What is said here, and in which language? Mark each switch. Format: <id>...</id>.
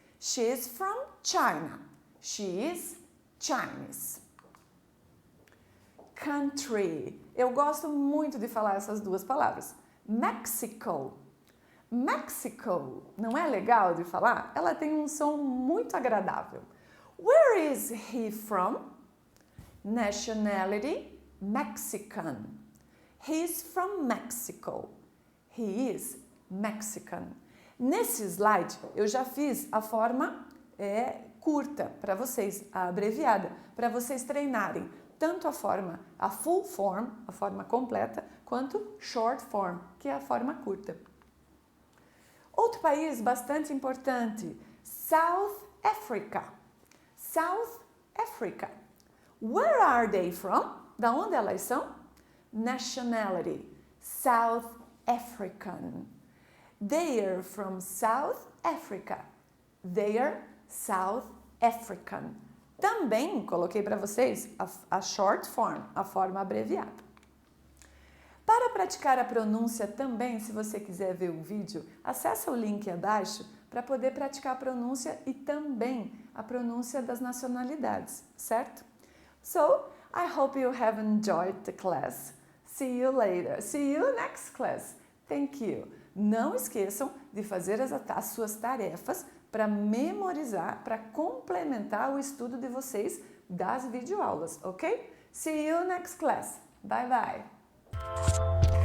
<en>She is from China. She is Chinese. country.</en> <pt>Eu gosto muito de falar essas duas palavras. Mexico. Mexico. Não é legal de falar? Ela tem um som muito agradável.</pt> <en>Where is he from? Nationality, Mexican. He is from Mexico. He is Mexican.</en> <pt>Nesse slide, eu já fiz a forma curta para vocês, a abreviada, para vocês treinarem tanto a full form, a forma completa, quanto short form, que é a forma curta. Outro país bastante importante, South Africa.</pt> <en>South Africa. Where are they from?</en> <pt>Da onde elas são?</pt> <en>Nationality, South African. They are from South Africa. They are South African.</en> <pt>Também coloquei para vocês a short form, a forma abreviada. Para praticar a pronúncia também, se você quiser ver o vídeo, acessa o link abaixo para poder praticar a pronúncia e também a pronúncia das nacionalidades, certo?</pt> <en>So, I hope you have enjoyed the class. See you later. See you next class. Thank you.</en> <pt>Não esqueçam de fazer as suas tarefas para memorizar, para complementar o estudo de vocês das videoaulas, ok?</pt> <en>See you next class. Bye bye.</en>